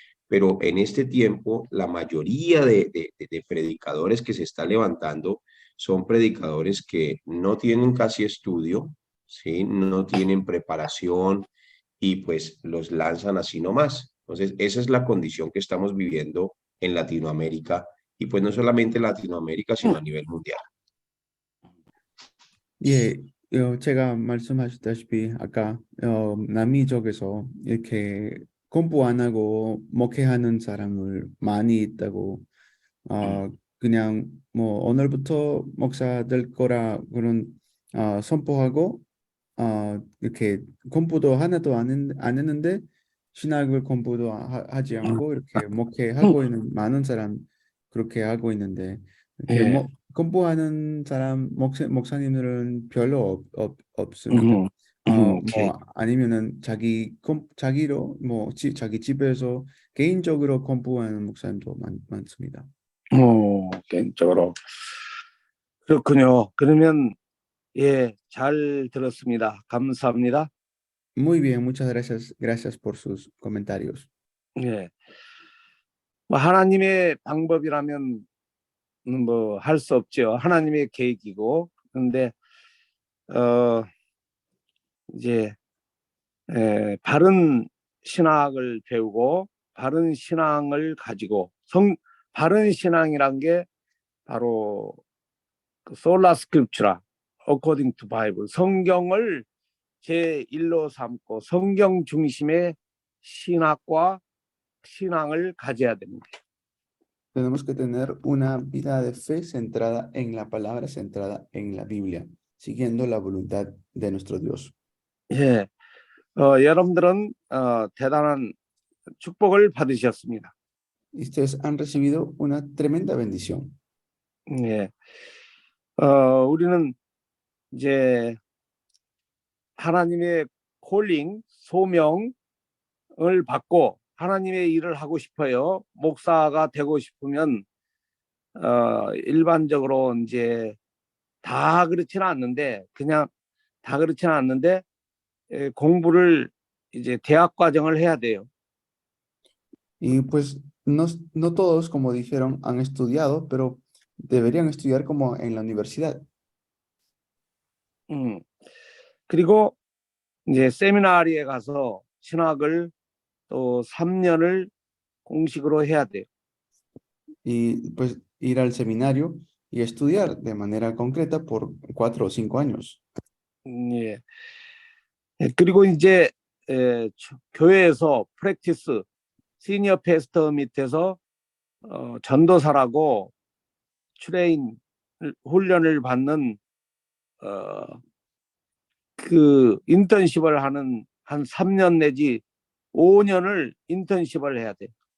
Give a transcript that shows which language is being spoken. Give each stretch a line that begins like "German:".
Spanish: Pero en este tiempo, la mayoría de predicadores que se está levantando son predicadores que no tienen casi estudio, ¿sí? No tienen preparación y pues los lanzan así nomás. Entonces, esa es la condición que estamos viviendo en Latinoamérica y pues no solamente en Latinoamérica, sino a nivel mundial.
Korean: 예, 제가 말씀하셨다시피 아까 남미 쪽에서 이렇게 공부 안 하고 목회하는 사람을 많이 있다고 그냥 뭐 오늘부터 목사 될 거라 그런 선포하고 이렇게 공부도 하나도 안 했는데 신학을 공부도 하지 않고 이렇게 목회하고 있는 많은 사람 그렇게 하고 있는데 이렇게 예. 공부하는 사람 목사님들은 별로 없습니다. 오케이. 뭐 아니면은 자기로 뭐 자기 집에서 개인적으로 공부하는 목사님도 많습니다. 개인적으로. 그렇군요. 그러면, 예, 잘 들었습니다. 감사합니다.
Spanish: Muy bien, muchas gracias por sus comentarios.
Korean: 예. 뭐 하나님의 방법이라면 뭐 할 수 없죠. 하나님의 계획이고. 그런데 이제 바른 신학을 배우고 바른 신앙을 가지고 바른 신앙이란 게 바로 그 솔라 스크립처라
English: according to Bible
Korean: 성경을 제1로 삼고 성경 중심의 신학과 신앙을 가져야 됩니다.
Spanish: Tenemos que tener una vida de fe centrada en la palabra, centrada en la Biblia, siguiendo la voluntad de nuestro Dios.
Korean: 예, 여러분들은 대단한 축복을 받으셨습니다.
Spanish: Ustedes han recibido una tremenda bendición.
Korean: 예, 우리는 이제 하나님의 콜링, 소명을 받고 하나님의 일을 하고 싶어요. 목사가 되고 싶으면 일반적으로 이제 다 그렇지는 않는데 그냥 다 그렇지는 않는데 공부를 이제 대학 과정을 해야 돼요.
Spanish: Y pues no todos, como dijeron, han estudiado, pero deberían estudiar como en la universidad.
Korean: 그리고 이제 세미나리에 가서 신학을 또 3년을 공식으로 해야 돼요.
Spanish: Y pues ir al seminario y estudiar de manera concreta por 4 o 5 años.
Korean: 예. 그리고 이제 교회에서 프랙티스 시니어 패스터 밑에서 전도사라고 트레인 훈련을 받는 그 인턴십을 하는 한 3년 내지 5년을 인턴십을 해야 돼.